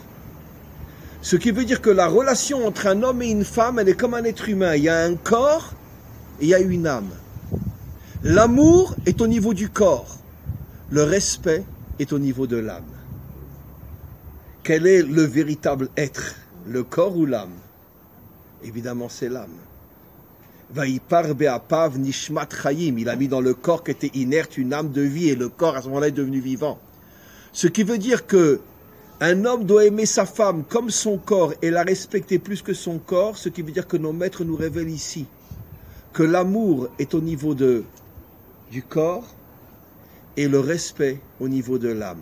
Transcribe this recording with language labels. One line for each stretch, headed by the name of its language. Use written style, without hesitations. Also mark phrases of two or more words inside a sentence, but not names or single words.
French: Ce qui veut dire que la relation entre un homme et une femme, elle est comme un être humain. Il y a un corps et il y a une âme. L'amour est au niveau du corps. Le respect est au niveau de l'âme. quel est le véritable être? Le corps ou l'âme? Évidemment, c'est l'âme.
Hebrew: ויפח באפיו נשמת חיים.
French: Il a mis dans le corps qui était inerte une âme de vie et le corps à ce moment-là est devenu vivant. Ce qui veut dire que un homme doit aimer sa femme comme son corps et la respecter plus que son corps, ce qui veut dire que nos maîtres nous révèlent ici que l'amour est au niveau du corps et le respect au niveau de l'âme.